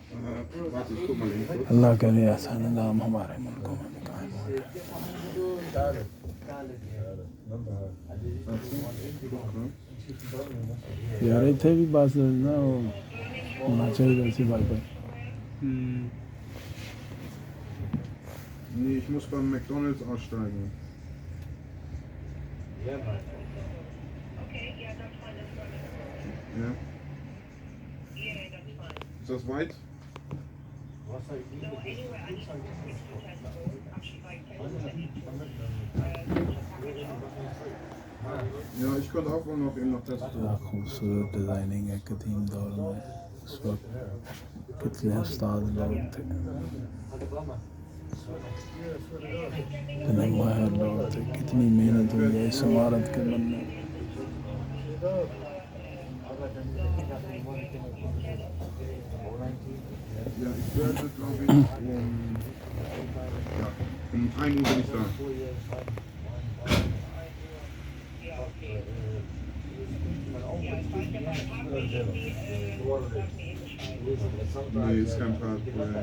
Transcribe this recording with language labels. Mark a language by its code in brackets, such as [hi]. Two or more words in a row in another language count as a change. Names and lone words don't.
[ur] اللہ کرے ایسا نظام ہمارے ملکوں میں بھی قائم ہو جائے. یار اتنے بھی بس نا وہ ہونا چاہیے اسی بات پر. [de] Nee, ich muss beim McDonalds aussteigen. Ja? Ist das weit? Ja, ich könnte auch wohl noch eben noch testen. [ur] خوبصورت ڈیزائننگ ہے قدیم دور میں اس وقت کتنے استاد لوگ تھے کتنے ماہر لوگ تھے کتنی محنت ہوئی ہے اس عمارت کے بننے. [de] Ja, ich werde, glaube ich, um 1 Uhr bin ich da. Nee, ist kein Park.